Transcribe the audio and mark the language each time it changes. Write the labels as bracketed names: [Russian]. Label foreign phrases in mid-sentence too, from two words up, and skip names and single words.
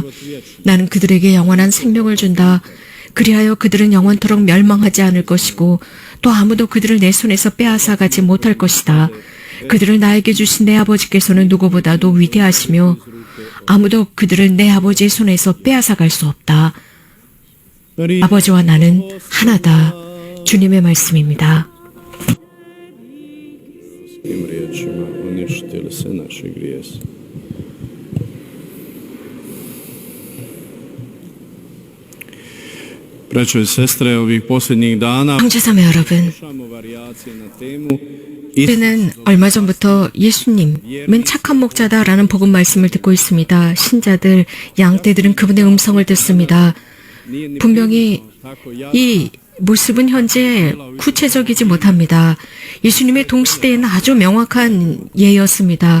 [Korean] 나는 그들에게 영원한 생명을 준다. 그리하여 그들은 영원토록 멸망하지 않을 것이고 또 아무도 그들을 내 손에서 빼앗아가지 못할 것이다. 그들을 나에게 주신 내 아버지께서는 누구보다도 위대하시며 아무도 그들을 내 아버지의 손에서 빼앗아갈 수 없다. 아버지와 나는 하나다. 주님의 말씀입니다. [Croatian] Tim riječima uništili sve naše grijese. Braćo i sestre, ovih posljednjih dana [Korean] 형제자매 여러분, [Croatian] slušamo varijacije na temu [Korean] 우리는 얼마 전부터 예수님은 착한 목자다라는 복음 말씀을 듣고 있습니다. 신자들, 양떼들은 그분의 음성을 듣습니다. 분명히 이 모습은 현재 구체적이지 못합니다. 예수님의 동시대에는 아주 명확한 예였습니다.